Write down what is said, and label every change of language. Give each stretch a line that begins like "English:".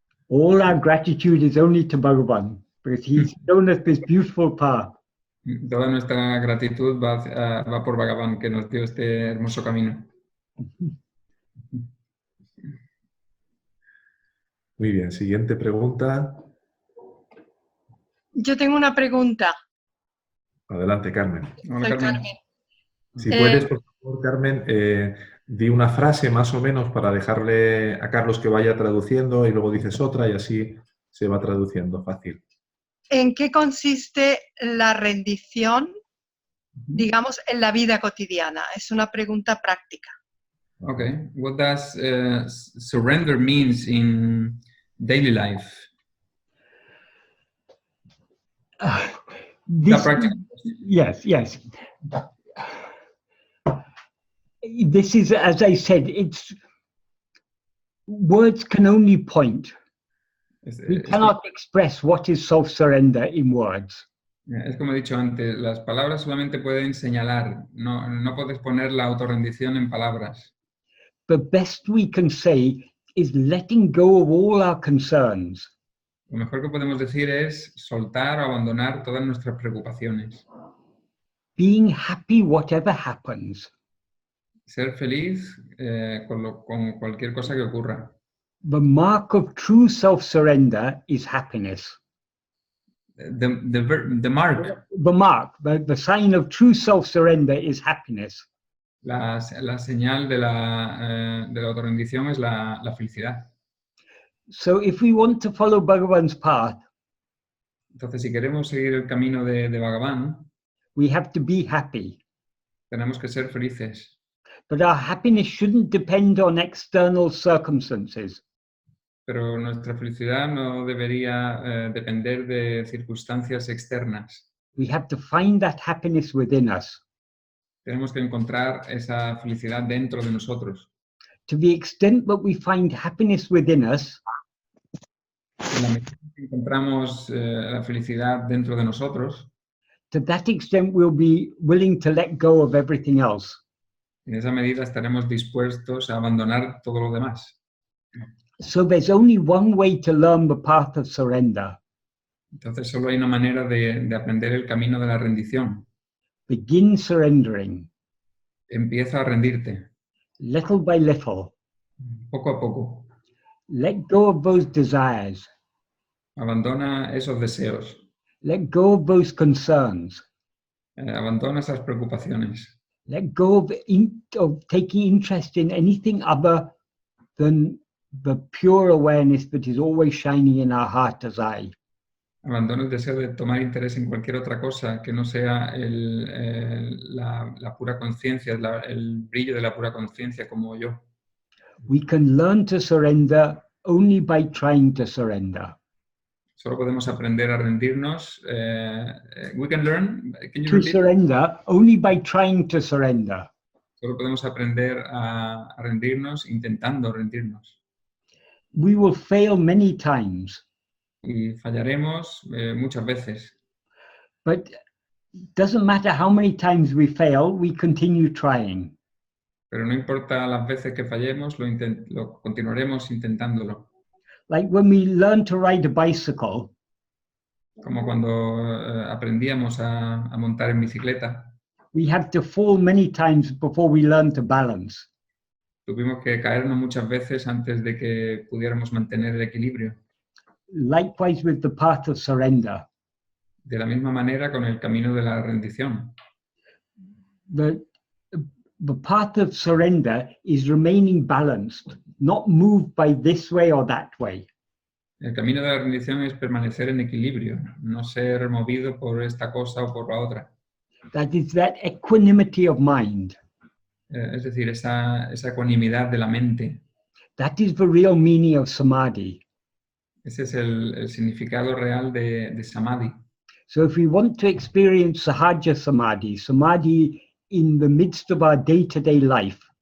English: All our gratitude is only to Bhagavan, because he's shown us this beautiful path.
Spanish: Toda nuestra gratitud va por Bhagavan, que nos dio este hermoso camino. Muy bien, siguiente pregunta. Yo tengo una pregunta. Adelante, Carmen. Hola, Soy Carmen. Si puedes, por favor, Carmen, di una frase más o menos para dejarle a Carlos que vaya traduciendo y luego dices otra y así se va traduciendo fácil. ¿En qué consiste la rendición, digamos, en la vida cotidiana? Es una pregunta práctica.
English: Okay. What does surrender means in daily life? Yes. This is, as I said, words can only point. We cannot express what is self-surrender in words.
Spanish: Es como he dicho antes, las palabras solamente pueden señalar, no puedes poner la autorrendición en palabras.
English: the best we can say is letting go of all our concerns.
Spanish: Lo mejor que podemos decir es soltar o abandonar todas nuestras preocupaciones.
English: Being happy whatever happens.
Spanish: Ser feliz con cualquier cosa que ocurra.
English: The mark of true self-surrender is happiness. The mark, The sign of true self-surrender is happiness.
Spanish: la señal de la autorrendición es la felicidad.
English: So if we want to follow Bhagavan's path,
Spanish: Entonces, si queremos seguir el camino de Bhagavan,
English: we have to be happy.
Spanish: tenemos que ser felices.
English: But our happiness shouldn't depend on external circumstances.
Spanish: Pero nuestra felicidad no debería depender de circunstancias externas.
English: We have to find that happiness within us.
Spanish: Tenemos que encontrar esa felicidad dentro de nosotros.
English: To the extent that we find happiness within us,
Spanish: En la medida que encontramos la felicidad dentro de nosotros,
English: to that extent we'll be willing to let go of everything else.
Spanish: en esa medida estaremos dispuestos a abandonar todo lo demás.
English: So there's only one way to learn the path of surrender.
Spanish: Entonces solo hay una manera de aprender el camino de la rendición.
English: Begin surrendering,
Spanish: Empieza a rendirte,
English: little by little.
Spanish: poco a poco.
English: Let go of those desires.
Spanish: Abandona esos deseos,
English: Let go of those concerns.
Spanish: abandona esas preocupaciones.
English: Let go of taking interest in anything other than the pure awareness that is always shining in our heart as I.
Spanish: Abandona el deseo de tomar interés en cualquier otra cosa que no sea la pura conciencia, el brillo de la pura conciencia como yo.
English: We can learn to surrender only by trying to surrender.
Spanish: Solo podemos aprender a rendirnos.
English: We can learn. Can you To repeat? surrender only by trying to surrender.
Spanish: Solo podemos aprender a rendirnos intentando rendirnos.
English: We will fail many times,
Spanish: Y fallaremos muchas veces.
English: but it doesn't matter how many times we fail, we continue trying.
Spanish: Pero no importa las veces que fallemos, lo continuaremos intentándolo.
English: Like when we learn to ride a bicycle,
Spanish: Como cuando aprendíamos a montar en bicicleta.
English: we have to fall many times before we learn to balance.
Spanish: Tuvimos que caernos muchas veces antes de que pudiéramos mantener el equilibrio.
English: Likewise with the path of surrender.
Spanish: De la misma manera con el camino de la rendición.
English: The path of surrender is remaining balanced, not moved by this way or that way.
Spanish: El camino de la rendición es permanecer en equilibrio, no ser movido por esta cosa o por la otra.
English: That is that equanimity of mind.
Spanish: Es decir, esa ecuanimidad de la mente.
English: That is the real meaning of samadhi.
Spanish: Ese es el significado real de samadhi.
English: So if we want to experience sahaja samadhi, samadhi in the midst of our day-to-day life,